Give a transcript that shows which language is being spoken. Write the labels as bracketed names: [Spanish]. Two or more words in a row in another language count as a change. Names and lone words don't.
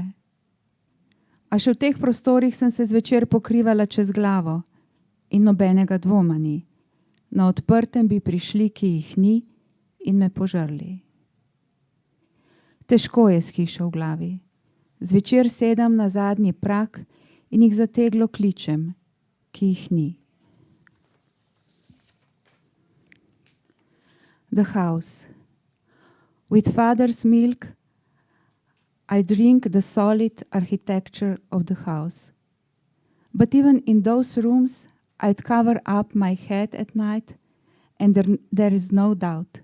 [Slovenian] A še v teh prostorih sem se zvečer pokrivala čez glavo in nobenega dvoma ni. Na odprtem bi prišli, ki jih ni, in me požrli. Težko je s hišo v glavi. Zvečer sedem na zadnji prak in jih zateglo kličem, ki jih ni. [English] The house. With father's milk, I drink the solid architecture of the house. But even in those rooms, I'd cover up my head at night, and there is no doubt.